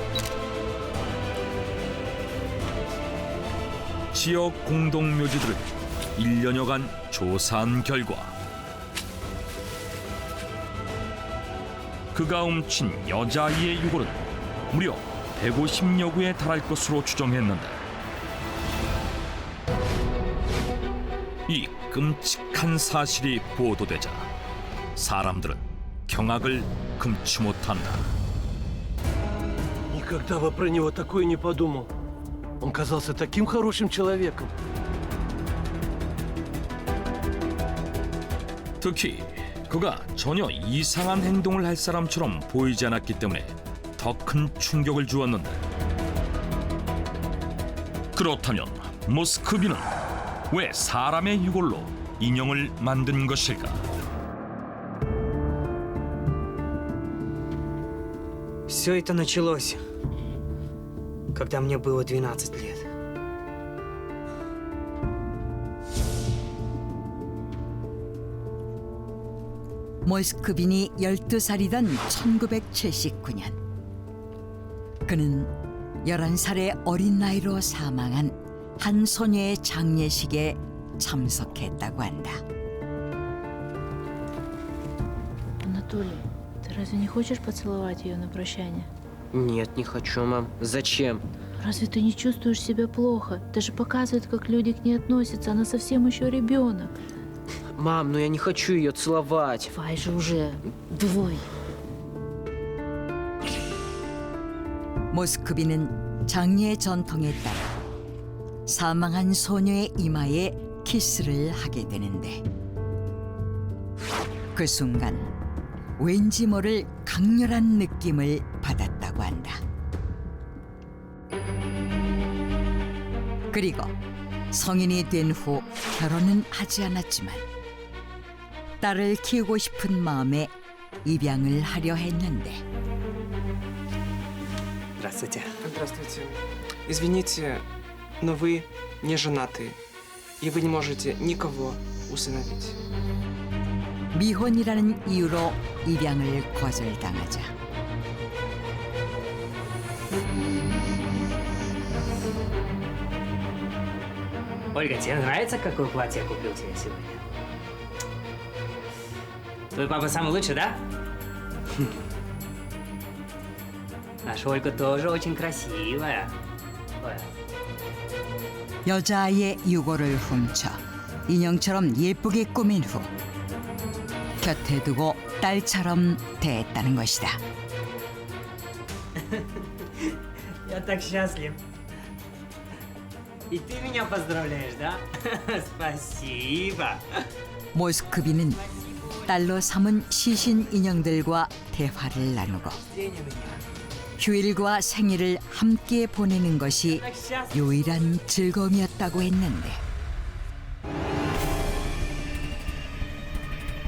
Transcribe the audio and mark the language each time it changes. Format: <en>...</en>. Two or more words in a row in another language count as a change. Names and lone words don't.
<ko>지역 공동묘지들을 1년여간 조사한 결과 그가 훔친 여자아이의 유골은 무려 150여 구에 달할 것으로 추정했는데 이 끔찍한 사실이 보도되자 사람들은 경악을 금치 못한다.</ko> <ru>Никогда бы про него такое не подумал. Он казался таким хорошим человеком.</ru> <ko>특히 그가 전혀 이상한 행동을 할 사람처럼 보이지 않았기 때문에 더 큰 충격을 주었는데 그렇다면 모스크비는 왜 사람의 유골로 인형을 만든 것일까?</ko> <ru>Все это началось, когда мне было 12 лет.</ru> <ko>모스크빈이 12살이던 1979년 그는 11살의 어린 나이로 사망한 한 소녀의 장례식에 참석했다고 한다.</ko> <ru>Анатолий, ты разве не хочешь поцеловать ее на прощание? Нет, не хочу, мам. Зачем? Разве ты не чувствуешь себя плохо? Даже показывает, как люди к ней относятся. Она совсем еще ребенок. Мам, ну я не хочу ее целовать. Давай же уже. Давай.</ru> <ko>모스크비는 장례 전통에 따라 사망한 소녀의 이마에 키스를 하게 되는데 그 순간 왠지 모를 강렬한 느낌을 받았다고 한다. 그리고 성인이 된 후 결혼은 하지 않았지만 딸을 키우고 싶은 마음에 입양을 하려 했는데</ko> <ru>Здравствуйте. Здравствуйте. Извините, но вы не женаты, и вы не можете никого усыновить.</ru> <ko>미혼이라는 이유로 입양을 거절당하자</ko> <ru>Ольга, тебе нравится, какое платье я купил тебе сегодня? Твой папа самый лучший, да? Наша Ольга тоже очень красивая. Ой.</ru> <ko>여자아이의 유골을 훔쳐 인형처럼 예쁘게 꾸민 후 곁에 두고 딸처럼 대했다는 것이다.</ko> <ru>Я так счастлив. И ты меня поздравляешь, да? Спасибо.</ru> <ko>모스크비는 딸로 삼은 시신 인형들과 대화를 나누고 휴일과 생일을 함께 보내는 것이</ko> <ru>Так счастлив.</ru> <ko>유일한 즐거움이었다고 했는데</ko>